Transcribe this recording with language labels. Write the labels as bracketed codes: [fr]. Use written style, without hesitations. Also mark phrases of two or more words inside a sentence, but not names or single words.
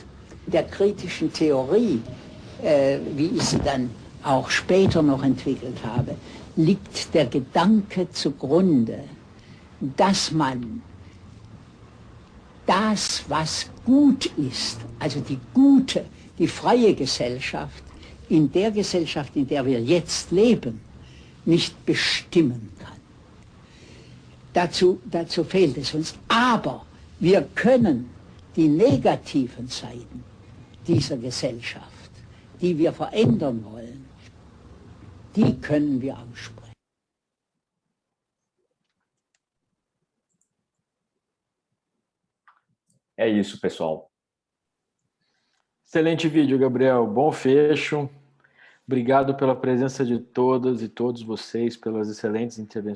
[de] In der kritischen Theorie, wie ich sie dann auch später noch entwickelt habe, liegt der Gedanke zugrunde, dass man das, was gut ist, also die gute, die freie Gesellschaft, in der Gesellschaft, in der wir jetzt leben, nicht bestimmen kann. Dazu fehlt es uns. Aber wir können die negativen Seiten dieser Gesellschaft, die wir verändern wollen, die können wir aussprechen. [pt] É isso, pessoal. Excelente vídeo, Gabriel. Bom fecho. Obrigado pela presença de todas e todos vocês, pelas excelentes intervenções.